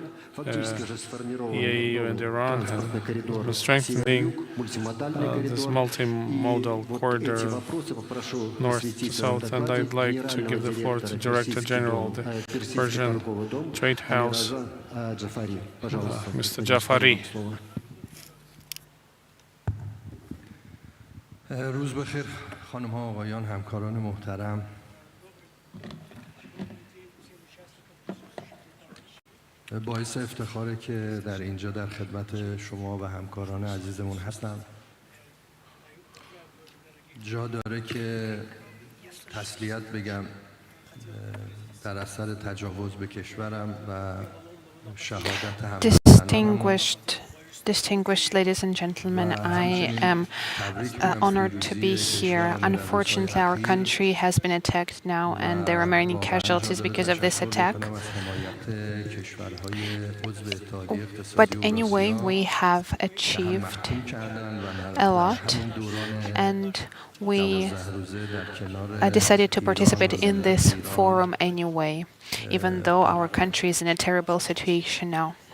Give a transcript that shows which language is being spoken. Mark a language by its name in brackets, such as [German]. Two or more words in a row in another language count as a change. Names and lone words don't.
[Russian] Фактически уже сформирован транспортный коридор север-юг, мультимодальный коридор. И эти вопросы попрошу осветить в докладе генерального директора Персидского торгового дома Джафари. Пожалуйста. Mr. Jafari. [Persian] روز بخیر خانم ها آقایان همکاران محترم. باعث افتخاره که در اینجا در خدمت شما و همکاران عزیزمون هستم. جا داره که تسلیت بگم در اثر تجاوز به کشورم و شهادت [English] Distinguished ladies and gentlemen, I am honored to be here. Unfortunately, our country has been attacked now, and there are many casualties because of this attack. But anyway, we have achieved a lot, and we decided to participate in this forum anyway, even though our country is in a terrible situation now.